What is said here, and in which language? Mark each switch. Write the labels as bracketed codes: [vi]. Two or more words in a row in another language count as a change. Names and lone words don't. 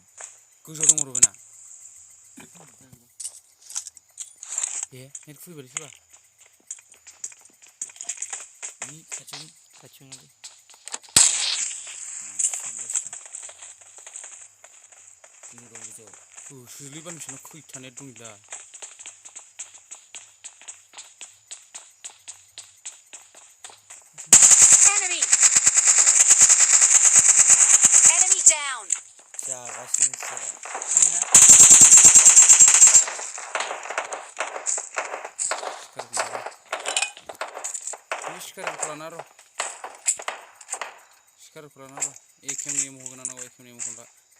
[brx] गोजौआव दङ रबिना ए नेट खुलिबायलै सोरबा नि खाथियावनो नालाय गोजौ दं गोजौआव सोलिबा नोंसोरनाव खैथा नेट दंला [en] Enemy. Enemy down. [brx] जागासिनो सोरा सिखारखौ लाना र' सिखारखौ लाना र' एखेमनि एम होगोन नांगौ एखेमनि एम होगोन